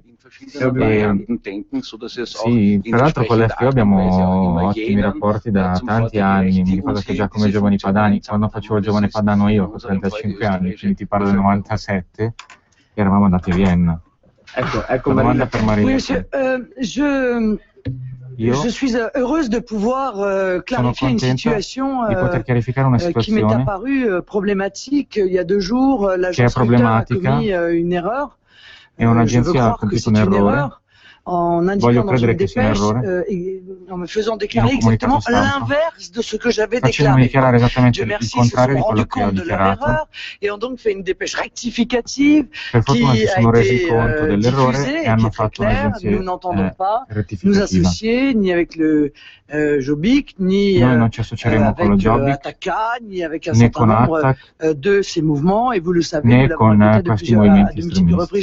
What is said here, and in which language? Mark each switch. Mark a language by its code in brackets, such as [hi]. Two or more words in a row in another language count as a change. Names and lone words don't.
[it] Sì, tra l'altro con l'FPO abbiamo ottimi rapporti da tanti anni. Mi ricordo che già come Giovani Padani, quando facevo il Giovane Padano io, con 35 anni, quindi ti parlo del 97, eravamo andati a Vienna. Ecco la domanda per Marina. [fr] Je suis heureuse de pouvoir clarifier une situation qui m'est apparue problématique il y a 2 jours. L'agence Reuters a commis une erreur. [it] È un'agenzia ha compiuto un errore. [fr] en indiquant dans une dépêche, en me faisant déclarer exactement l'inverse de ce que j'avais déclaré. Dieu merci, ils se sont rendus compte de leur erreur et ont donc fait une dépêche rectificative qui a été diffusée et qui est très claire. Nous n'entendons pas nous associer ni avec le Jobbik, ni avec Ataka, ni avec un certain nombre de ces mouvements, et vous le savez, nous l'avons répété à de multiples reprises.